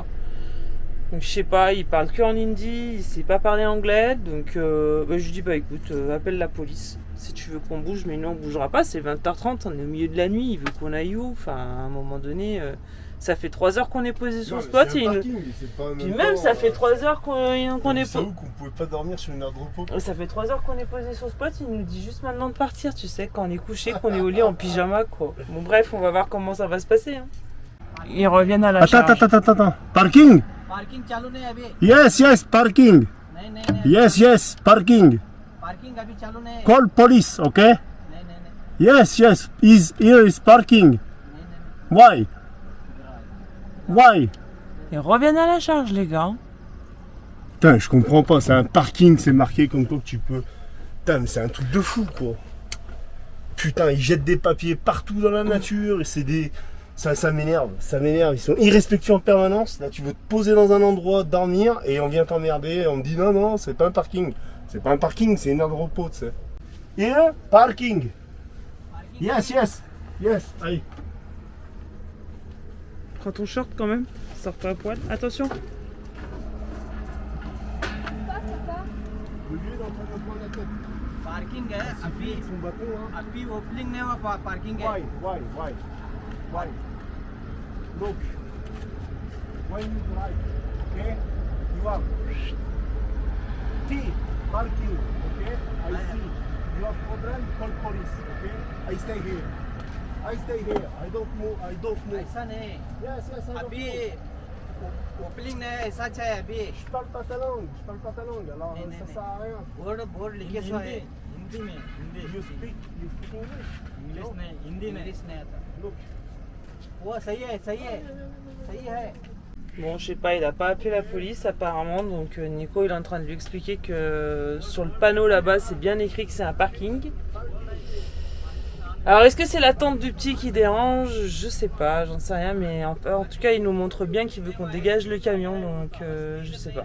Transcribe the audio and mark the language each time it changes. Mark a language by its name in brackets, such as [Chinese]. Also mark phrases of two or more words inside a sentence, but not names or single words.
[French] Donc je sais pas, il parle que en hindi, il sait pas parler anglais, donc je lui dis bah écoute, appelle la police si tu veux qu'on bouge, mais nous on bougera pas, c'est 20h30, on est au milieu de la nuit, il veut qu'on aille où, enfin à un moment donné, ça fait 3 heures qu'on est posé sur le spot, et puis même ça fait 3 heures qu'on est posé. C'est où qu'on pouvait pas dormir sur une aire de repos? Ça fait 3 heures qu'on est posé sur le spot, il nous dit juste maintenant de partir, tu sais, quand on est couché, qu'on est au lit en pyjama quoi. Bon bref, on va voir comment ça va se passer. Hein. Ils reviennent à la charge. Attends. Parking? [Hindi] पार्किंग चालू नहीं है अभी [English] Yes, parking. [Hindi] नहीं [English] Yes, parking. [Hindi] पार्किंग अभी चालू नहीं है [English] Call police, okay? [Hindi] नहीं [English] Yes, here is parking. Why? [French] Ils reviennent à la charge les gars. Putain, je comprends pas, c'est un parking, c'est marqué comme quoi que tu peux... Putain, mais c'est un truc de fou, quoi. Putain, ils jettent des papiers partout dans la nature, et c'est des... Ça m'énerve, ils sont irrespectueux en permanence. Là, tu veux te poser dans un endroit, dormir, et on vient t'emmerder, on me dit non, c'est pas un parking. C'est pas un parking, c'est une aire de repos, tu sais. [English] Here, parking. Yes, [French] allez. Prends ton short quand même, sors pas à poil. Attention. Le vieux est en train de prendre la tête. [Hindi] पार्किंग है अभी [French] Son bâton, hein. [Hindi] अभी ओपनिंग नहीं हुआ पार्किंग है [English] Why? Look. When you drive, okay? You have T, parking, okay? I see. You have problem, call police, okay? I stay here. I stay here. I don't move. [Hindi] ऐसा नहीं [English] Yes, yes, I don't [Hindi] अभी [English] move. [Hindi] ओपनिंग ने ऐसा है अभी [French] Je parle pas ta langue. Alors [Hindi] नहीं, नहीं, [French] ça sert à rien. [Hindi] बोर्ड लिखे सो है हिंदी में हिंदी [English] You speak English? [Hindi] इंग्लिश नहीं हिंदी में इंग्लिश नहीं आता [English] Look. [Hindi] वो सही है [French] Bon, je sais pas, il a pas appelé la police apparemment, donc Nico il est en train de lui expliquer que sur le panneau là-bas c'est bien écrit que c'est un parking. Alors est-ce que c'est la tente du petit qui dérange? Je sais pas, j'en sais rien, mais en tout cas il nous montre bien qu'il veut qu'on dégage le camion, donc je sais pas.